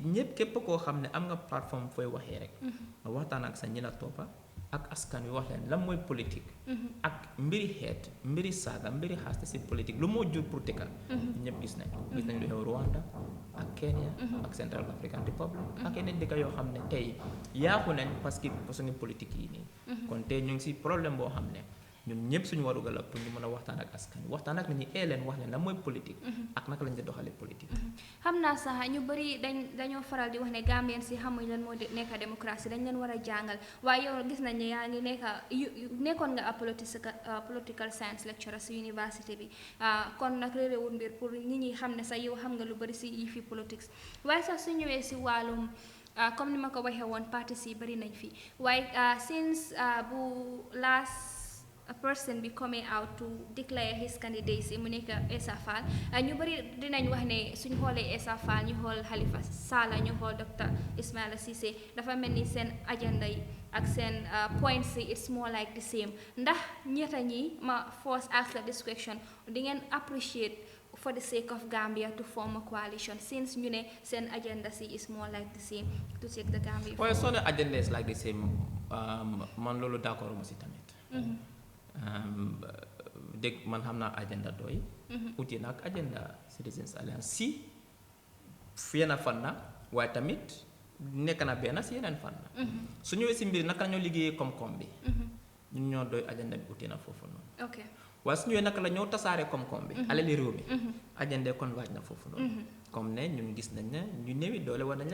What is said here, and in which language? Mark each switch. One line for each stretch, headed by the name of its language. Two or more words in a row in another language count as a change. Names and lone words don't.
Wolof: ñëpp képp koo xam ne am nga plateforme fooy waxee rek nga waxtaan ak sa ñi la toppa ak askan wi wax leen lan mooy politique ak mbiri xeet mbiri saaga mbiri xaaste si politique lu moo jur pour dëkka ñëpp gis nañ lu xew Rwanda ak Kenya ak Central African Republic ak yeneen dëkk yoo xam ne tey yaaxu nañ
French: parce que façon politique
Wolof: yi nii kon tey ñu ngi si problème boo xam ne ñun ñëpp suñu warugal la pour ñu mën a waxtaan ak askan wi waxtaan ak nit ñi leen wax leen lan mooy politique ak naka lañ di doxalee politique xam naa sax ñu bëri dañoo faral di wax ne Gambien si xamuñ lan moo nekk démocratie dañ leen war a jàngal waaye yow gis nañ ne yaa ngi nekkoon nga
English: political science lecturer
Wolof: si université bi kon nag réeréwul mbir pour nit ñi xam ne sax yow xam nga lu bëri si yi fi politics waaye sax su ñëwee si wàllum comme ni ma ko waxee woon partis yi bëri nañ fi waaye since bu
English: last a person be coming out to declare his candidacy
Wolof: mu nekk Essa Faal ñu bëri dinañ wax ne suñ xoolee Essa Faal ñu xool Halifa Sallah ñu xool Dr Ismaila Ceesay dafa mel ni seen agenda yi ak seen points yi
English: it's more like the same
Wolof: ndax ñetta ñi ma
English: first ask
Wolof: la
English: this question
Wolof: di ngeen appreciate
English: for the sake of Gambia to form a coalition since
Wolof: ñu ne seen agenda si
English: is more like the same to take the Gambia well so the agenda is like the same
Wolof: man loolu d'accord ma si tamit dégg man xam naa agenda doy uti na ak agenda Citizens Alliance si yenn fànna waaye tamit nekk na benn si yeneen fànna su ñëwee si mbir naka ñoo liggéeyee koom-koom bi ñun ñoo doy agenda bi uti na foofu noonu waaye su ñëwee naka la ñoo tasaare koom-koom bi alali réew mi agenda kon waaj na foofu noonu comme ne ñun gis nañ ne ñu néewi doole war nañ